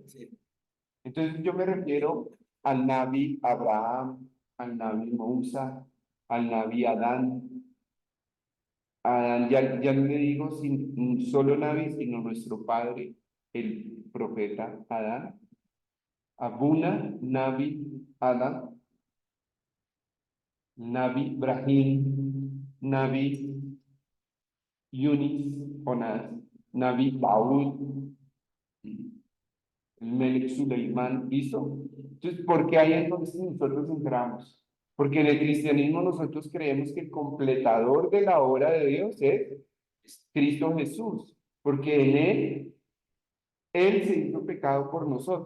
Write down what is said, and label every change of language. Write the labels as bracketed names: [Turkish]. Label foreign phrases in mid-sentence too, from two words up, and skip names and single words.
[Spanish] Entonces yo me refiero al Nabi Abraham, al Nabi Musa, al Nabi Adán. Ya no le digo sin solo Nabi, sino nuestro padre, el profeta Adán. Abuna, Nabi Adán, Nabi Ibrahim, Nabi Yunis, Jonás, Nabi Daud, Melech Suleiman, ¿listo? Entonces, ¿por qué ahí entonces nosotros entramos? Porque en el cristianismo nosotros creemos que el completador de la obra de Dios es Cristo Jesús, porque en Él se hizo pecado por nosotros.